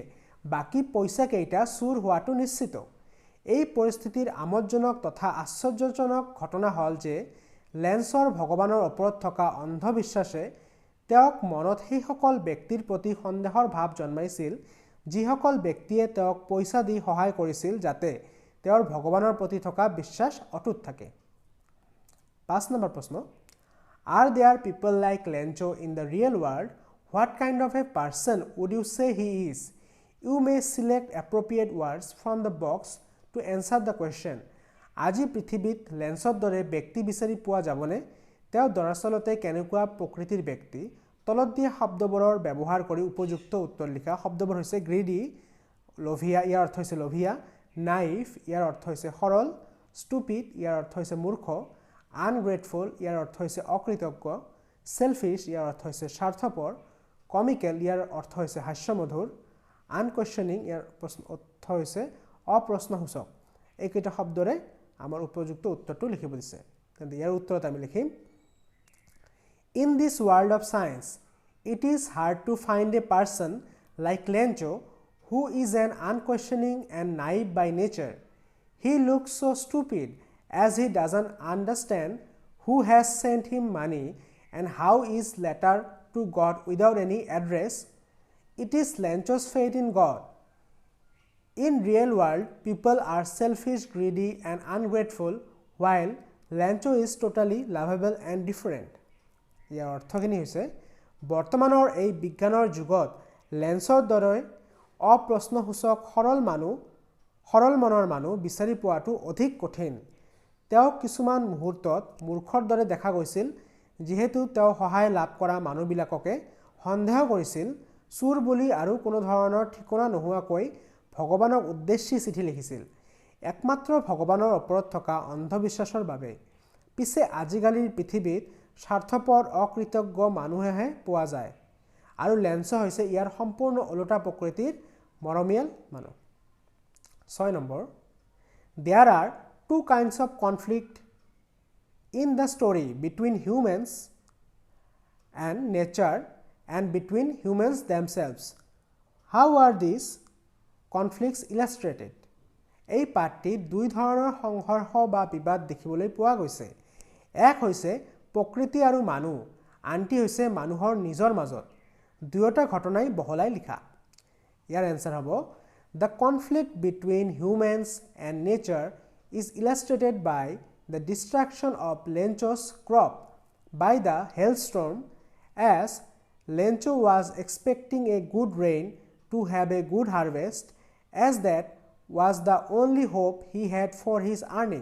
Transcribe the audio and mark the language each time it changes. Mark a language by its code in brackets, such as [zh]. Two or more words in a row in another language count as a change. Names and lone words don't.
[as] বাকি পইচা কেইটা চুৰ হোৱাটো নিশ্চিত এই পৰিস্থিতিৰ আমোদজনক তথা আশ্চৰ্যজনক ঘটনা হল যে লেন্সৰ ভগৱানৰ ওপৰত থকা অন্ধবিশ্বাসে তেওঁক মনত সেই সকল ব্যক্তিৰ প্ৰতি সন্দেহৰ ভাৱ জন্মাইছিল যিসকল ব্যক্তিয়ে তেওঁক পইচা দি সহায় কৰিছিল যাতে তেওঁৰ ভগৱানৰ প্ৰতি থকা বিশ্বাস অটুট থাকে 5 নম্বৰ প্ৰশ্ন [en] Are there people like Lencho in the real world? What kind of a person would you say he is? You may select appropriate words from the box to answer the question. [as] আজি পৃথিৱীত লেন্সৰ দৰে ব্যক্তি বিচাৰি পোৱা যাবনে তেওঁ দৰাচলতে কেনেকুৱা প্ৰকৃতিৰ ব্যক্তি তলত দিয়া শব্দবোৰৰ ব্যৱহাৰ কৰি উপযুক্ত উত্তৰ লিখা শব্দবোৰ হৈছে গ্ৰিডি লোভিয়া ইয়াৰ অৰ্থ হৈছে লোভিয়া নাইফ ইয়াৰ অৰ্থ হৈছে সৰল ষ্টুপিড ইয়াৰ অৰ্থ হৈছে মূৰ্খ আনগ্ৰেটফুল ইয়াৰ অৰ্থ হৈছে অকৃতজ্ঞ সেলফিশ ইয়াৰ অৰ্থ হৈছে স্বাৰ্থপৰ কমিক্যাল ইয়াৰ অৰ্থ হৈছে হাস্যমধুৰ আনকুৱেশ্যনিং ইয়াৰ অৰ্থ হৈছে অপ্ৰশ্নসূচক এইকেইটা শব্দৰে আমাৰ উপযুক্ত উত্তৰটো লিখিব দিছে তেন্তে ইয়াৰ উত্তৰত আমি লিখিম [en] In this world of science, it is hard to find a person like Lencho who is an unquestioning and naive by nature. He looks so stupid as he doesn't understand who has sent him money and how is letter to God without any address. It is Lencho's faith in God. In real world, people are selfish, greedy and ungrateful while Lencho is totally lovable and different. [as] ইয়াৰ অৰ্থখিনি হৈছে বৰ্তমানৰ এই বিজ্ঞানৰ যুগত লেন্সৰ দৰে অপ্ৰশ্নসূচক সৰল মনৰ মানুহ বিচাৰি পোৱাটো অধিক কঠিন তেওঁ কিছুমান মুহূৰ্তত মূৰ্খৰ দৰে দেখা গৈছিল যিহেতু তেওঁ সহায় লাভ কৰা মানুহবিলাককে সন্দেহ কৰিছিল চুৰ বুলি আৰু কোনো ধৰণৰ ঠিকনা নোহোৱাকৈ ভগৱানক উদ্দেশ্যি চিঠি লিখিছিল একমাত্ৰ ভগৱানৰ ওপৰত থকা অন্ধবিশ্বাসৰ বাবে পিছে আজিকালিৰ পৃথিৱীত স্বাৰ্থপৰ অকৃতজ্ঞ মানুহেহে পোৱা যায় আৰু লেন্স হৈছে ইয়াৰ সম্পূৰ্ণ ওলোটা প্ৰকৃতিৰ মৰমিয়াল মানুহ [en] 6 নম্বৰ There are two kinds of conflict in the story between humans and nature and between humans themselves. How are these conflicts illustrated? [as] এই পাঠটিত দুই ধৰণৰ সংঘৰ্ষ বা বিবাদ দেখিবলৈ পোৱা গৈছে এক হৈছে প্ৰকৃতি আৰু মানুহ আনটি হৈছে মানুহৰ নিজৰ মাজত দুয়োটা ঘটনাই বহলাই লিখা ইয়াৰ এনসাৰ হ'ব [en] The conflict between humans and nature is illustrated by the destruction of Lencho's crop by the hailstorm as Lencho was expecting a good rain to have a good harvest as that was the only hope he had for his earning.